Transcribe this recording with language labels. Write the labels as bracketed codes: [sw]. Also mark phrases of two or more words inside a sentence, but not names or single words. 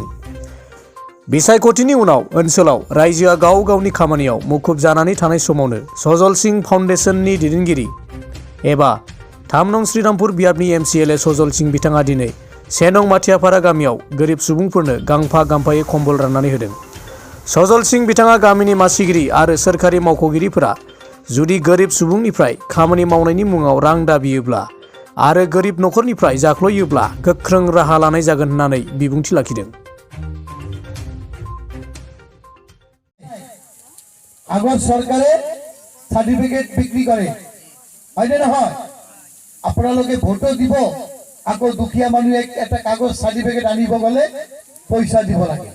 [brx] बिसायख'थिनि उनाव ओनसोलाव रायजोआ गाव गावनि खामानियाव मुखुब जानानै थानाय समावनो सजल सिंह फाउन्डेसननि दैदेनगिरि एबा 3 नं श्रीरामपुर बियाबनि MCLA सजल सिंह बिथाङा दिनै 1 नं माथियापारा गामियाव गोरिब सुबुंफोरनो गांफा गांफायै कम्बल राननानै होदों। सजल सिंह बिथाङा गामिनि मासिगिरि आरो सोरखारि मावख'गिरिफोरा जुदि गोरिब सुबुंनिफ्राय खामानि मावनायनि मुङाव रां दाबियोब्ला आरो गोरिब नखरनिफ्राय जाख्ल'योब्ला गोख्रों राहा लानाय जागोन होननानै बिबुंथि लाखिदों। [as] আগৰ চৰকাৰে সাৰ্টিফিকেট বিক্ৰী কৰে হয়নে নহয়? আপোনালোকে ভোটো দিব, আকৌ দুখীয়া মানুহে এটা কাগজ সাৰ্টিফিকেট আনিব গ'লে পইচা দিব লাগে।